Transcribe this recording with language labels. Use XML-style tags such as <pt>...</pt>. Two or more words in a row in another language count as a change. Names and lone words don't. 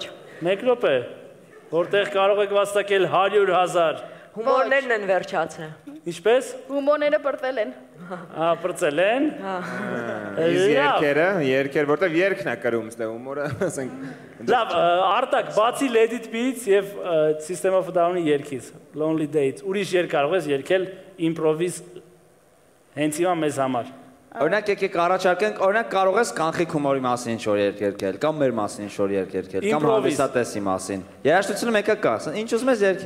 <hy>Մեկ րոպե։ Որտեղ կարող եք վաստակել 100000։ Հումորներն են վերջացել։ Ինչպես։ Հումորները պրծել են։ Պրծել են։ Երկեր, որտեղ երկն է կրում, ստե հումորը, ասենք։ Լավ, Արտակ, բացի Let it be-ից եւ System of a Down-ի երգից, Lonely Day-ից, ուրիշ երգ կարող ես երգել իմպրովիզ հենց հիմա մեզ համար։ Օրինակ եկեք առաջարկենք, օրինակ կարող ես կանխիկ հումորի մասին ինչ-որ երգ երգել, կամ մեր մասին ինչ-որ երգ երգել, կամ հանդիսատեսի մասին։ Երաժշտությունը մեկը կա, ինչ ուզում ես երգի։</hy>